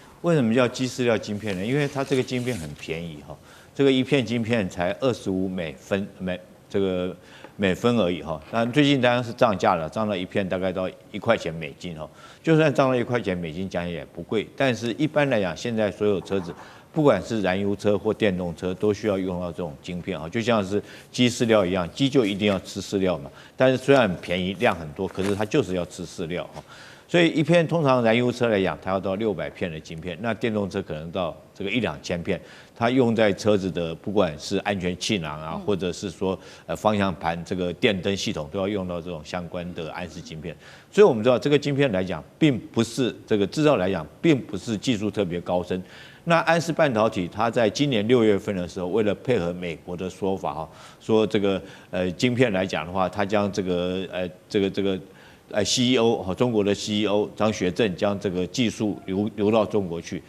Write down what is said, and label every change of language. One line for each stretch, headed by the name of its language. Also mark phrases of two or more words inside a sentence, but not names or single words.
Chinese: 為什麼叫基飼料晶片呢？因為它這個晶片很便宜哈，這個一片晶片才25美分而已哈。当然最近当然是漲價了，漲到一片大概到1塊錢美金哈。就算漲到1塊錢美金，講起來也不貴。但是一般來講，現在所有車子，不管是燃油車或電動車，都需要用到這種晶片哈。就像是雞飼料一樣，雞就一定要吃飼料嘛。但是虽然很便宜，量很多，可是它就是要吃飼料哈。所以一片通常燃油車來講，它要到600片的晶片，那電動車可能到這個1-2千片，它用在車子的不管是安全氣囊啊，或者是說方向盤這個電燈系統，都要用到這種相關的安氏晶片。所以我們知道這個晶片來講，並不是這個製造來講，並不是技術特別高深。那安氏半導體，它在今年6月份的時候，為了配合美國的說法哈，說這個晶片來講的話，它將這個CEO 和中國的 CEO 張學正將這個技術流到中國去。